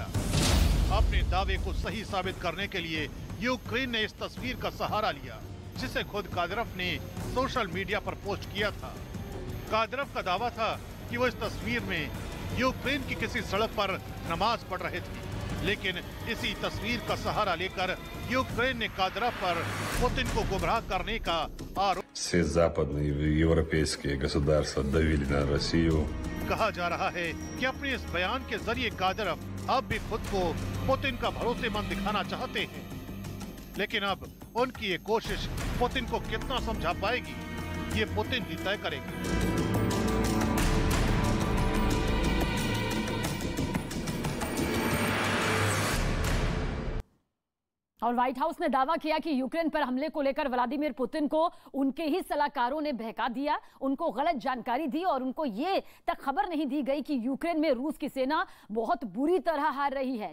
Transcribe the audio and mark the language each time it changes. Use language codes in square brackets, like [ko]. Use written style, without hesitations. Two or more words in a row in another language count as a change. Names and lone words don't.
[hi] अपने दावे को सही साबित करने के लिए यूक्रेन ने इस तस्वीर का सहारा लिया जिसे खुद कादिरोव ने [en] social media [hi] पर पोस्ट किया था। कादिरोव का दावा था कि वो इस तस्वीर में यूक्रेन की किसी सड़क पर नमाज पढ़ रहे थे, लेकिन इसी तस्वीर का सहारा लेकर यूक्रेन ने कादिरोव पर पुतिन को गुमराह करने का आरोप। [ru] Все западные европейские государства давили на Россию. [hi] कहा जा रहा है कि अपने इस बयान के जरिए कादिरोव अब भी खुद को पुतिन का भरोसेमंद दिखाना चाहते हैं, लेकिन अब उनकी ये कोशिश पुतिन को कितना समझा पाएगी, ये पुतिन ही तय करेंगे। और व्हाइट हाउस ने दावा किया कि यूक्रेन पर हमले को लेकर व्लादिमीर पुतिन को उनके ही सलाहकारों ने बहका दिया, उनको गलत जानकारी दी और उनको ये तक खबर नहीं दी गई कि यूक्रेन में रूस की सेना बहुत बुरी तरह हार रही है।